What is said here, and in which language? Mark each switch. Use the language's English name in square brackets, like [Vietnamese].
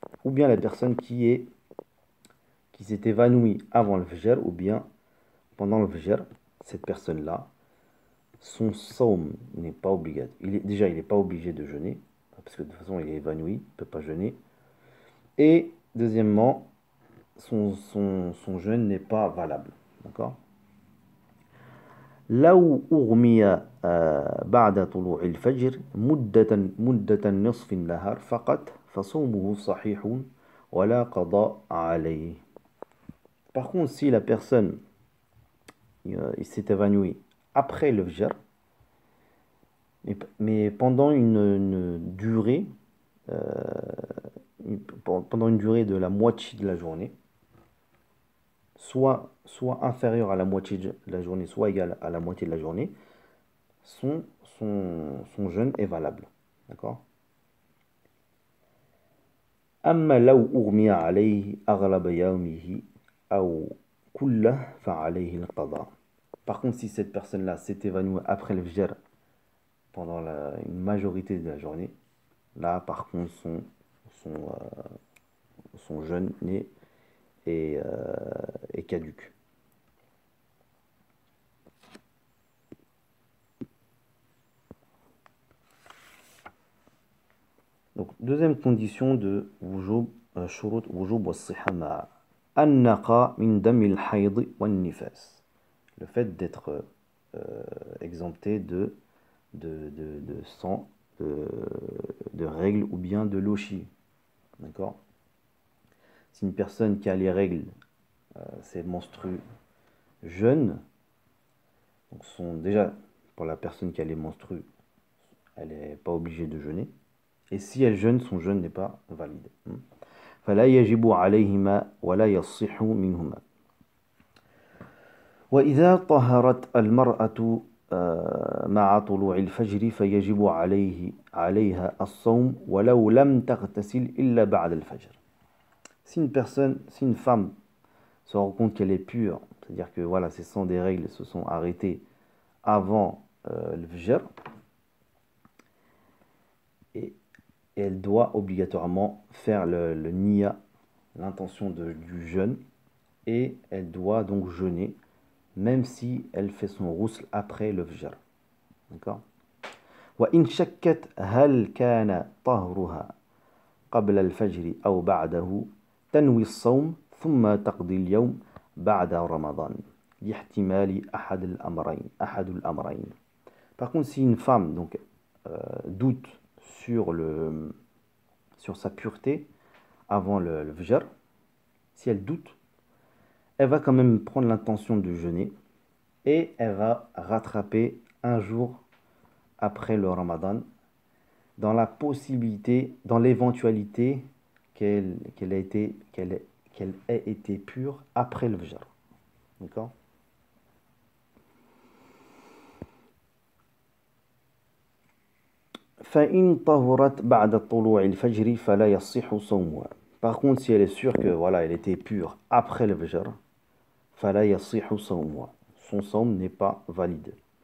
[French] Ou bien la personne qui s'est évanouie avant le fajr ou bien pendant le fajr, cette personne-là, son saum n'est pas obligatoire. Déjà, il n'est pas obligé de jeûner, parce que de toute façon, il est évanoui, il ne peut pas jeûner. Et deuxièmement, son jeûne n'est pas valable. D'accord? [Arabic] لو أغمي بعد طلوع الفجر مدة نصف النهار فقط فصومه صحيح ولا قضاء عليه. [French] Par contre, si la personne il s'est évanoui après le fajr, Mais pendant une durée, euh, pendant une durée de la moitié de la journée, soit inférieure à la moitié de la journée, soit égale à la moitié de la journée, son jeûne est valable. D'accord? [Arabic] أما لو أغمي عليه أغلب يومه أو كله فعليه القضاء. [French] Par contre, si cette personne-là s'est évanouie après le fajr pendant une majorité de la journée, là, par contre, son, son jeûne est caduque. Donc, deuxième condition de wujub, shurut wujub wa siha ma'a. [Arabic] An-naqa min damil hayd wa nifas. [French] Le fait d'être exempté de sang, de règles ou bien de lochi. D'accord? Si une personne qui a les règles, c'est menstrue jeune, donc déjà, pour la personne qui a les menstrues, elle n'est pas obligée de jeûner. Et si elle jeûne, son jeûne n'est pas valide. [Arabic] فلا يجب عليهما ولا يصح منهما. وإذا طهرت المرأة مع طلوع الفجر فيجب عليها الصوم ولو لم تغتسل إلا بعد الفجر. [French] Si une femme se rend compte qu'elle est pure, c'est-à-dire que voilà, ses sangs des règles se sont arrêtés avant le fajr, et elle doit obligatoirement faire le niya, l'intention du jeûne, et elle doit donc jeûner, même si elle fait son ghusl après le fajr. D'accord? [Arabic] وإن شكت هل كان طهرها قبل الفجر أو بعده تنوي الصوم ثم تقضي اليوم بعد رمضان لاحتمال أحد الأمرين. [French] Par contre, si une femme donc, doute sur sa pureté avant le fajr, si elle doute, elle va quand même prendre l'intention de jeûner et elle va rattraper un jour après le Ramadan dans la possibilité, dans l'éventualité qu'elle ait été pure après le fajr. D'accord? [Arabic] فإن طهرت بعد طلوع الفجر فلا يصح صومها. [French] Par contre, si elle est sûre que voilà, elle était pure après le fajr, [Arabic] فلا يصح صومها. [French] Son somme n'est pas valide.